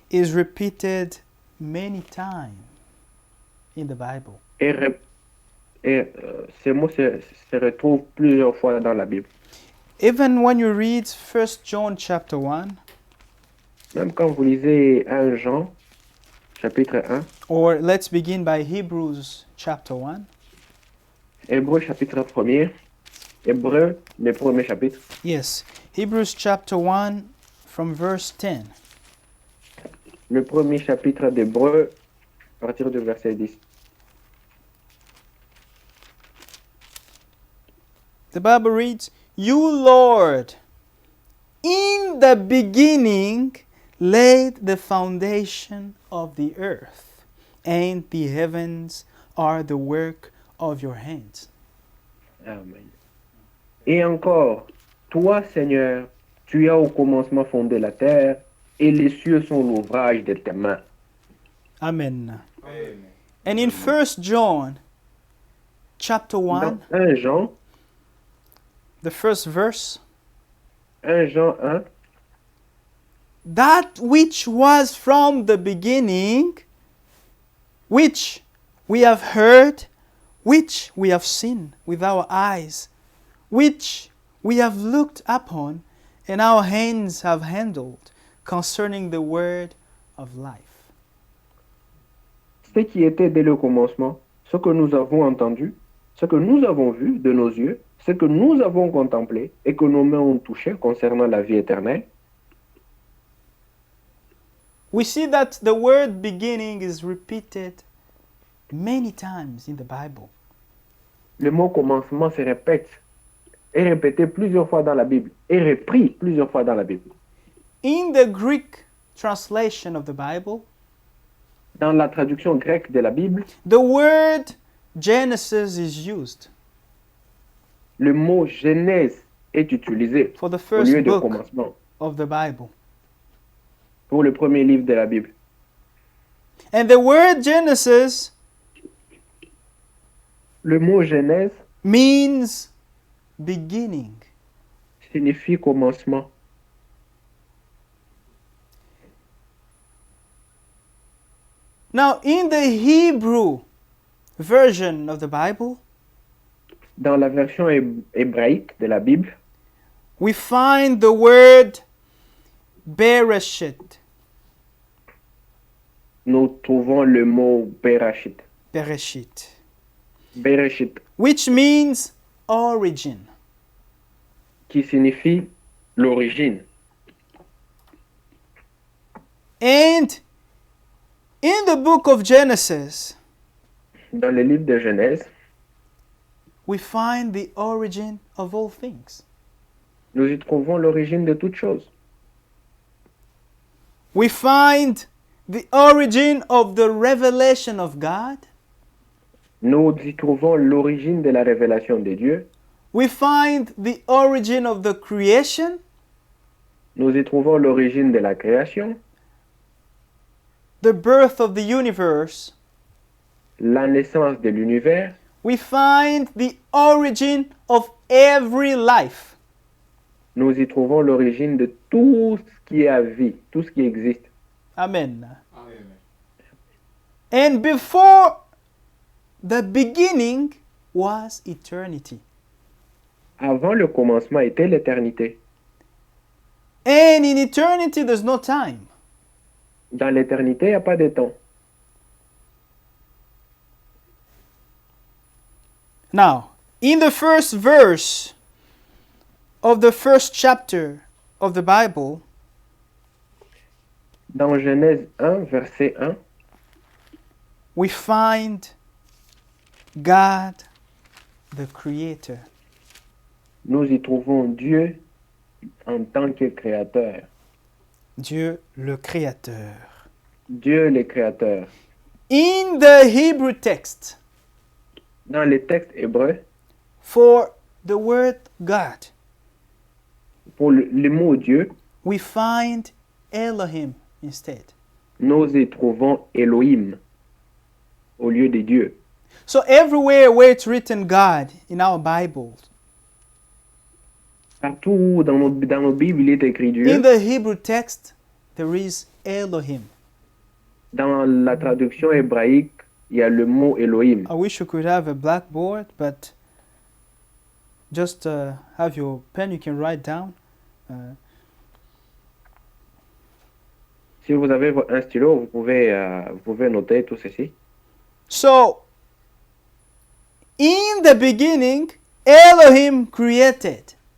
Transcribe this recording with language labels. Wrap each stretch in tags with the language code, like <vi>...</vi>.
<en>is repeated many times in the Bible.</en> <fr>ce mot se retrouve plusieurs fois dans la Bible.</fr> <en>Even when you read 1 John chapter 1,</en> <fr>Même quand vous lisez 1 Jean, chapitre 1,</fr> <en>or let's begin by Hebrews chapter 1.</en> <fr>Hébreu chapitre 1er, Hébreu, le premier chapitre,</fr> <en>Yes, Hebrews chapter 1 from verse 10.</en> <fr>le premier chapitre d'Hébreu, à partir du verset 10.</fr> <en>The Bible reads, You, Lord, in the beginning laid the foundation of the earth, and the heavens are the work of your hands. Amen.</en> <fr>Et encore, toi, Seigneur, tu as au commencement fondé la terre, et les cieux sont l'ouvrage de tes mains. Amen. Amen.</fr> <en>And in 1 John chapter 1,</en> <fr>Dans 1 Jean,</fr> <en>the first verse,</en> <fr>1 Jean 1,</fr> <en>that which was from the beginning, which we have heard, which we have seen with our eyes, which we have looked upon, and our hands have handled, concerning the word of life.</en> <fr>ce qui était dès le commencement, ce que nous avons entendu, ce que nous avons vu de nos yeux, ce que nous avons contemplé et que nos mains ont touché concernant la vie éternelle.</fr> <en>We see that the word beginning is repeated many times in the Bible.</en> <fr>Le mot commencement se répète, est répété plusieurs fois dans la Bible, est repris plusieurs fois dans la Bible.</fr> <en>In the Greek translation of the Bible,</en> <fr>Dans la traduction grecque de la Bible,</fr> <en>the word Genesis is used</en> <fr>le mot Genèse est utilisé</fr> <en>for the</en> <fr>au</fr> <en>first</en> <fr>lieu de</fr> <en>book</en> <fr>commencement</fr> <en>of the Bible.</en> <fr>pour le premier livre de la Bible.</fr> <en>And the word Genesis</en> <fr>Le mot Genèse</fr> <en>means beginning.</en> <fr>signifie commencement.</fr> <en>Now, in the Hebrew version of the Bible,</en> <fr>Dans la version hébraïque de la Bible,</fr> <en>we find the word Bereshit.</en> <fr>nous trouvons le mot Bereshit.</fr> <en>Bereshit,</en> <fr>Bereshit,</fr> <en>which means origin.</en> <fr>qui signifie l'origine.</fr> <en>And in the book of Genesis,</en> <fr>Dans le livre de Genèse,</fr> <en>we find the origin of all things.</en> <fr>nous y trouvons l'origine de toutes choses.</fr> <en>We find the origin of the revelation of God.</en> <fr>Nous y trouvons l'origine de la révélation de Dieu.</fr> <en>We find the origin of the creation.</en> <fr>Nous y trouvons l'origine de la création,</fr> <en>The birth of the universe.</en> <fr>la naissance de l'univers.</fr> <en>We find the origin of every life.</en> <fr>Nous y trouvons l'origine de tout ce qui a vie, tout ce qui existe. Amen.</fr> <en>And before the beginning was eternity.</en> <fr>Avant le commencement était l'éternité.</fr> <en>And in eternity, there's no time.</en> <fr>Dans l'éternité, il n'y a pas de temps.</fr> <en>Now, in the first verse of the first chapter of the Bible,</en> <fr>Dans Genèse 1, verset 1,</fr> <en>we find God, the Creator.</en> <fr>nous y trouvons Dieu en tant que créateur. Dieu le Créateur. Dieu le créateur.</fr> <en>In the Hebrew text,</en> <fr>Dans les textes hébreux,</fr> <en>for the word God,</en> <fr>pour le mot Dieu,</fr> <en>we find Elohim instead.</en> <fr>nous y trouvons Elohim au lieu de Dieu.</fr> <en>So everywhere where it's written God in our Bibles,</en> <fr>Partout dans nos Bibles, il est écrit Dieu.</fr> <en>in the Hebrew text, there is Elohim.</en> <fr>Dans la traduction hébraïque, il y a le mot Elohim.</fr> <en>I wish you could have a blackboard, but just have your pen, you can write down.</en> <fr>Si vous avez un stylo, vous pouvez noter tout ceci.</fr> <en>So, in the beginning, Elohim created.</en>